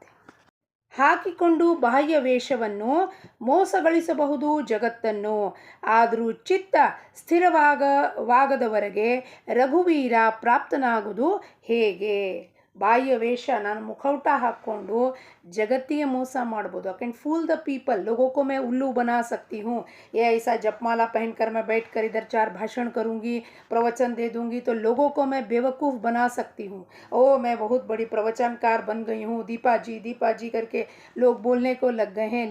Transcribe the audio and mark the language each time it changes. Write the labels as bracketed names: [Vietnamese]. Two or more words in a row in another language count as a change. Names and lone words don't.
[Kannada] ಹಾಕಿಕೊಂಡು ಬಾಹ್ಯ ವೇಷವನ್ನು ಮೋಸಗಳಿಸಬಹುದು ಜಗತ್ತನ್ನು, ಆದರೂ ಚಿತ್ತ ಸ್ಥಿರವಾಗದವರೆಗೆ ರಘುವೀರ ಪ್ರಾಪ್ತನಾಗುವುದು ಹೇಗೆ? ಬಾಹ್ಯ ವೇಷ, ನಾನು ಮುಖೌಟ ಹಾಕ್ಕೊಂಡು जगत्तिಗೆ ಮೋಸ ಮಾಡ್ಬೋದು. [English] I can fool the people, [Hindi] लोगों को मैं उल्लू बना सकती हूँ. ये ऐसा जपमाला पहनकर मैं बैठकर इधर 4 भाषण करूँगी, प्रवचन दे दूँगी, तो लोगों को मैं बेवकूफ़ बना सकती हूँ. ओ मैं बहुत बड़ी प्रवचनकार बन गई हूँ, दीपा जी करके लोग बोलने को लग गए हैं.